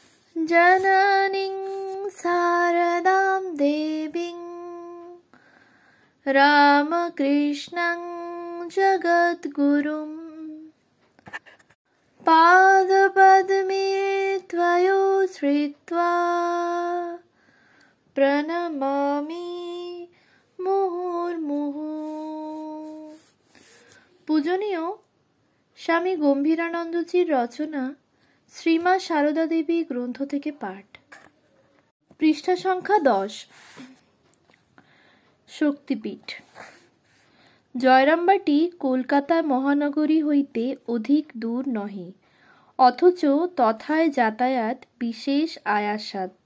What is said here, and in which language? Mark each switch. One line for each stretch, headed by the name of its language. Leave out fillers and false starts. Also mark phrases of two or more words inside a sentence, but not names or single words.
Sanskrit: जननीं शारदां देवीं रामकृष्णं जगद्गुरुं पादपद्मे त्वयोश्रित्वा प्रणमामि मुहुर्मुहुः।
Bangla: পূজনীয় স্বামী গম্ভীরানন্দজির রচনা শ্রীমা সারদা দেবী গ্রন্থ থেকে পাঠ। পৃষ্ঠা সংখ্যা 10। শক্তিপীঠ। জয়রামবাটি কলকাতা মহানগরী হইতে অধিক দূর নহে, অথচ তথায় যাতায়াত বিশেষ আয়াসসাধ্য।